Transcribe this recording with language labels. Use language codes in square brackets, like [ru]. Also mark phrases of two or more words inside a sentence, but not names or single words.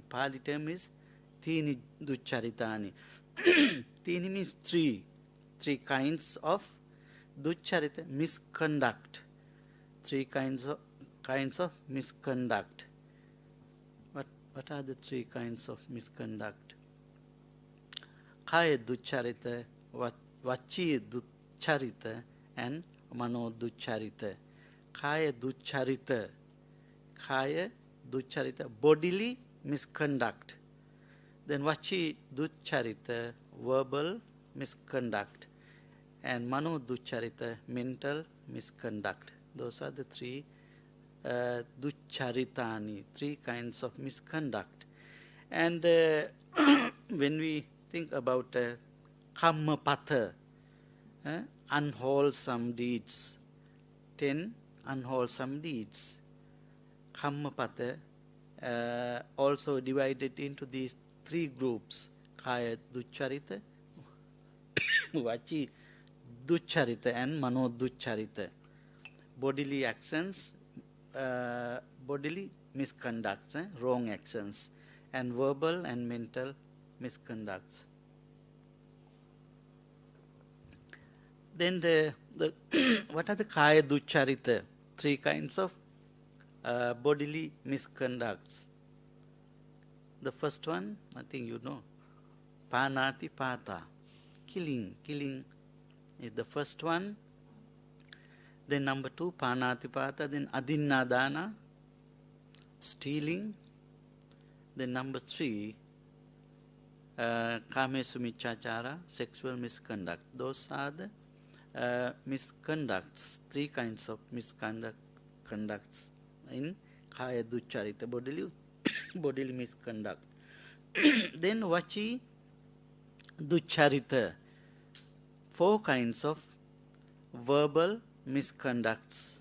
[en] Pali term is [pi] tini duccharitani. [en] Tini means 3 kinds of duccharita, misconduct. 3 kinds of misconduct. What are the 3 kinds of misconduct? [pi] Kaya duccharita, vachi duccharita, and mano duccharita. Kaya duccharita, [en] bodily misconduct. [pi] Then vachi duccharita, [en] verbal misconduct. And [pi] mano duccharita, [en] mental misconduct. Those are the 3 duccharitani, 3 kinds of misconduct. And when we think about kammapatha, unwholesome deeds, 10 unwholesome deeds. Kammapatha also divided into these 3 groups: [pi] kaya duccharita, vachi duccharita, and mano duccharita. [en] Bodily actions, bodily misconducts, wrong actions, and verbal and mental misconducts. Then what are the [pi] kaya duccharita? [en] 3 kinds of bodily misconducts. The first one, I think you know, [pi] panati pata, [en] killing is the first one. Then number 2, [pi] panati pata. [en] Then adinnadana, stealing. Then number 3, [pi] kamesu miccachara, [en] sexual misconduct. Those are the misconducts, 3 kinds of misconducts in [pi] kaya duccharita, [en] bodily misconduct. Then [pi] vachi duccharita, [en] 4 kinds of verbal misconducts.